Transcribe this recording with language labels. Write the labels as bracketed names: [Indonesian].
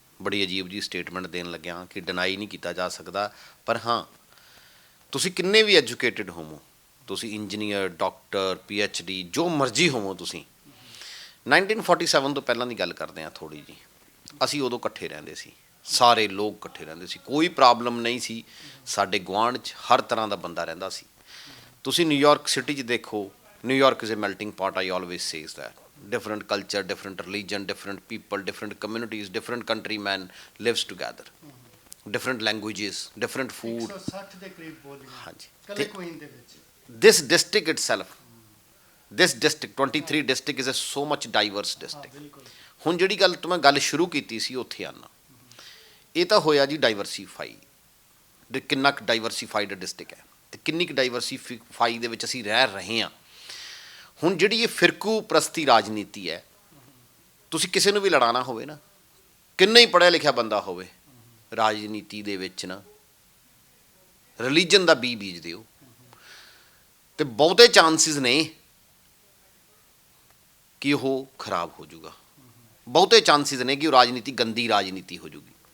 [Punjabi] ਬੜੀ ਅਜੀਬ ਜੀ ਸਟੇਟਮੈਂਟ ਦੇਣ ਲੱਗਿਆ ਕਿ ਡਿਨਾਈ ਨਹੀਂ ਕੀਤਾ ਜਾ ਸਕਦਾ, ਪਰ ਹਾਂ ਤੁਸੀਂ ਕਿੰਨੇ ਵੀ ਐਜੂਕੇਟਿਡ ਹੋਵੋ, ਤੁਸੀਂ ਇੰਜੀਨੀਅਰ, ਡਾਕਟਰ, PhD, ਜੋ ਮਰਜ਼ੀ ਹੋਵੋ ਤੁਸੀਂ, 1947 ਤੋਂ ਪਹਿਲਾਂ ਦੀ ਗੱਲ ਕਰਦੇ ਹਾਂ ਥੋੜ੍ਹੀ ਜੀ, ਅਸੀਂ ਉਦੋਂ ਇਕੱਠੇ ਰਹਿੰਦੇ ਸੀ, ਸਾਰੇ ਲੋਕ ਇਕੱਠੇ ਰਹਿੰਦੇ ਸੀ, ਕੋਈ ਪ੍ਰੋਬਲਮ ਨਹੀਂ ਸੀ, ਸਾਡੇ ਗੁਆਂਢ 'ਚ ਹਰ ਤਰ੍ਹਾਂ ਦਾ ਬੰਦਾ ਰਹਿੰਦਾ ਸੀ। [English] ਤੁਸੀਂ New York city 'ਚ ਦੇਖੋ, New York is a melting pot, I always says that, different culture, different religion, different people, different communities, different countrymen lives together, different languages, different food. [Punjabi] 160 ਦੇ ਕਰੀਬ ਬੋਲੀਆਂ ਹਾਂਜੀ, ਕੱਲੇ ਕੁਈਨ ਦੇ ਵਿੱਚ। [English] this district itself, this district 23 district is a so much diverse district. [Punjabi] ਬਿਲਕੁਲ। ਹੁਣ ਜਿਹੜੀ ਗੱਲ ਤੋਂ ਮੈਂ ਗੱਲ ਸ਼ੁਰੂ ਕੀਤੀ ਸੀ ਉੱਥੇ ਆਉਣਾ, ਇਹ ਤਾਂ ਹੋਇਆ ਜੀ ਡਾਈਵਰਸੀਫਾਈ, ਕਿੰਨਾ ਕੁ ਡਾਈਵਰਸੀਫਾਈਡ ਡਿਸਟ੍ਰਿਕਟ ਹੈ ਅਤੇ ਕਿੰਨੀ ਕੁ ਡਾਈਵਰਸੀਫਾਈ ਦੇ ਵਿੱਚ ਅਸੀਂ ਰਹਿ ਰਹੇ ਹਾਂ। ਹੁਣ ਜਿਹੜੀ ਇਹ ਫਿਰਕੂ ਪ੍ਰਸਤੀ ਰਾਜਨੀਤੀ ਹੈ, ਤੁਸੀਂ ਕਿਸੇ ਨੂੰ ਵੀ ਲੜਾਉਣਾ ਹੋਵੇ ਨਾ, ਕਿੰਨਾ ਹੀ ਪੜ੍ਹਿਆ ਲਿਖਿਆ ਬੰਦਾ ਹੋਵੇ, ਰਾਜਨੀਤੀ ਦੇ ਵਿੱਚ ਨਾ ਰਿਲੀਜਨ ਦਾ ਬੀਜ ਦਿਓ ਅਤੇ ਬਹੁਤੇ ਚਾਂਸਿਸ ਨੇ ਕਿ ਉਹ ਖਰਾਬ ਹੋ ਜਾਊਗਾ, ਬਹੁਤੇ ਚਾਂਸਿਸ ਨੇ ਕਿ ਉਹ ਰਾਜਨੀਤੀ ਗੰਦੀ ਰਾਜਨੀਤੀ ਹੋ ਜਾਊਗੀ।